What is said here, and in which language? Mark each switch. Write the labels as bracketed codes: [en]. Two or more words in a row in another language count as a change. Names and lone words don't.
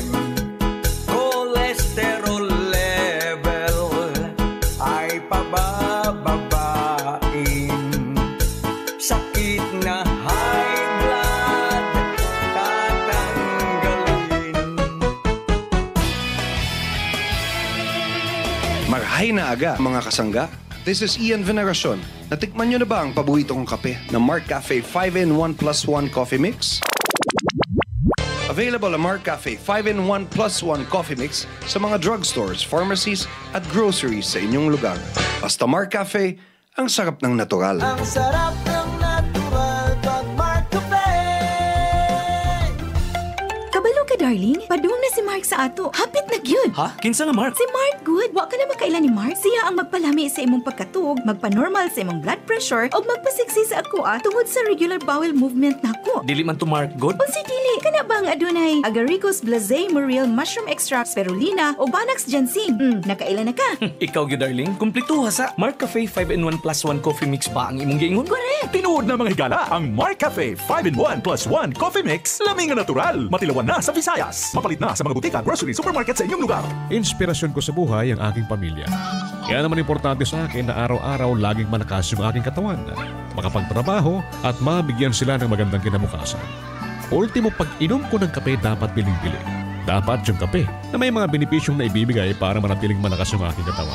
[tl] Cholesterol level ay pabababain. Sakit na high blood tatanggalin. [bik] Marahay na aga, mga kasangga. [en] This is [tl] Ian Veneracion. Natikman nyo na ba ang paborito kong kape na Marcafe 5-in-1+1 Coffee Mix? Available ang Mark Cafe 5-in-1 plus 1 coffee mix sa mga drugstores, pharmacies at groceries sa inyong lugar. Basta Mark Cafe, ang sarap ng natural. Ang sarap ng natural pag Mark Cafe. [ceb] Kabalo ka, darling. Padung na si Mark sa ato. Hapit na gyud. Ha? Kinsa nga Mark? Si Mark good. Wa ka na makailan ni Mark. Siya ang magpalami sa imong pagkatug, magpa-normal sa imong [en] blood pressure, [ceb] o magpasiksi sa akua tungod sa [en] regular bowel movement [ceb] nako. Dili man to Mark good? O si dili, kana ba ang adunay Agaricus blazei muriel mushroom extract spirulina o Banax ginseng? Nakailan na ka? Ikaw gyud darling, kumpletuha sa Mark Cafe 5-in-1 plus 1 coffee mix ba ang imong giingon? Correct. Tinuod na mga higala ang Mark Cafe 5-in-1 plus 1 coffee mix. Laming natural. Matilawan na sa Visayas. Mapalit na sa mga butika, grocery, supermarket sa inyong lugar. [tl] Inspirasyon ko sa buhay ang aking pamilya. Kaya naman importante sa akin na araw-araw laging malakas yung aking katawan, makapagtrabaho at mabigyan sila ng magandang kinabukasan. Ultimo, pag-inom ko ng kape dapat biling-bili. Dapat yung kape na may mga benepisyong na ibibigay para manatiling malakas yung aking katawan.